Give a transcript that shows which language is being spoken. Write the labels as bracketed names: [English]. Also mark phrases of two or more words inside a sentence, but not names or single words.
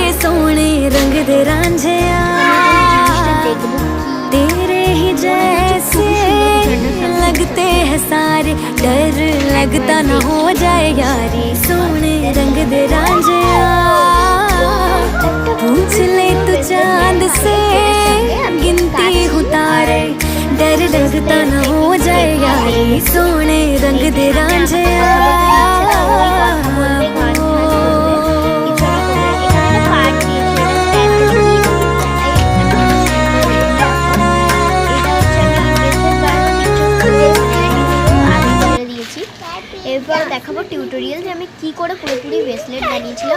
[Hindi] सोने रंग दे रांझिया तेरे ही जैसे लगते हैं सारे, डर लगता न हो जाए यारी। सोने रंग दे रांझिया पूछ ले तू चांद से गिनती हूँ तारे, डर लगता न हो जाए यारी। सोने रंग दे रांझिया। [Bangla] এরপর দেখাবো টিউটোরিয়াল যে আমি কি করে পুরোপুরি ব্রেসলেট বানিয়েছিলাম।